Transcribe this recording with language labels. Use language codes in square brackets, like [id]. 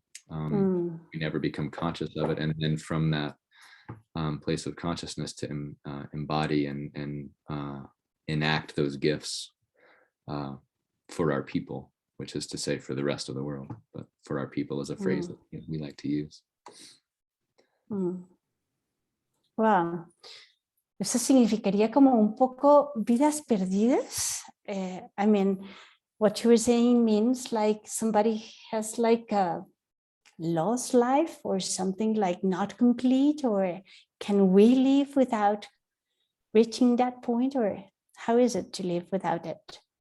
[en] We never become conscious of it, and then from that place of consciousness to embody and enact those gifts for our people, which is to say for the rest of the world, but for our people is a phrase that we like to use. Wow. [es] Eso significaría como un poco vidas perdidas. [en] I mean, what you were saying means like somebody has like a lost life or something like not complete, or can we live without reaching that point, or how is it to live without it?